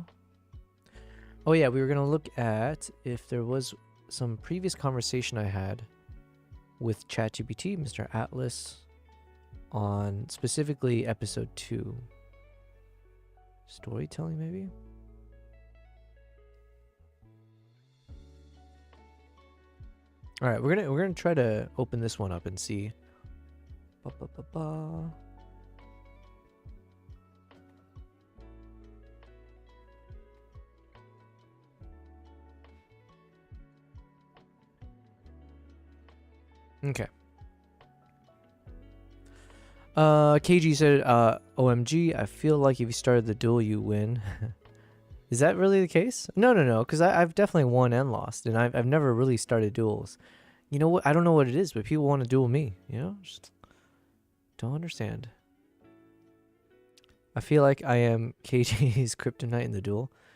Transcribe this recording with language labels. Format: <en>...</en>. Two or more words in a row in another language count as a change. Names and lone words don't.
<en>Oh yeah, we were gonna look at if there was some previous conversation I had with ChatGPT, Mr. Atlas, on specifically episode 2. Storytelling, maybe? All right, we're gonna try to open this one up and see. Ba, ba, ba, ba. Okay. KG said, OMG, I feel like if you started the duel, you win. Is that really the case? No, because I've definitely won and lost, and I've never really started duels. You know what? I don't know what it is, but people want to duel me, you know? Just don't understand. I feel like I am KG's kryptonite in the duel.</en>